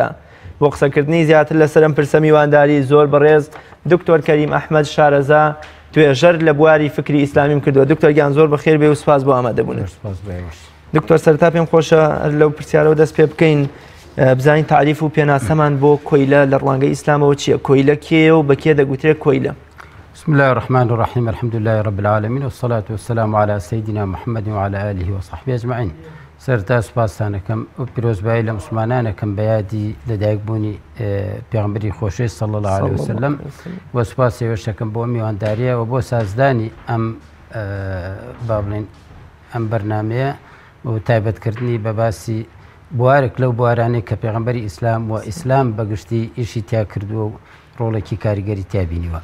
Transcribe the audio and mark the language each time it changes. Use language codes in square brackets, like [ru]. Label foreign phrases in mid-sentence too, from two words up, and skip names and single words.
[ckb] بۆ قسەکردنی زیاتر لەسەرم پرسە میوانداری زۆر بەڕێز دکتۆر کەریم ئەحمەد شارەزا توێژەر لە بواری فکری ئیسلامیم کردووە. دکتۆر گیان زۆر بەخێر بێ و سوپاس بۆ ئامادەبوون. دکتۆر سەرتا پێم خۆشە لەو پرسیارەوە دەست پێ بکەین بزانین تعریف و پێناسەمان بۆ کۆیلە لە ڕوانگەی ئیسلامەوە چییە؟ کۆیلە کێیە و بە کێ دەگوترێت کۆیلە؟ [ar] بسم الله الرحمن الرحيم الحمد لله رب العالمين والصلاة والسلام على سيدنا محمد وعلى آله وصحبه أجمعين. [ckb] سەرتا سوپاسانەکەم و پیرۆزبایی لە مسلمانانەکەم بە یادی لەدایکبوونی پێغەمبەری خۆشەویست [ar] صلی الله علیه وسلم [ckb] و سوپاس هێوشەکەم بۆ میوانداریە و بۆ سازدانی ئەم با بڵێن ئەم بەرنامەیە و تایبەتکردنی بە باسی بوارێک لەو بوارانەی کە پێغەمبەری ئیسلام و ئیسلام بەگشتی ئیشی تیا کردووە و ڕۆڵێکی کاریگەری تیا بینیوە.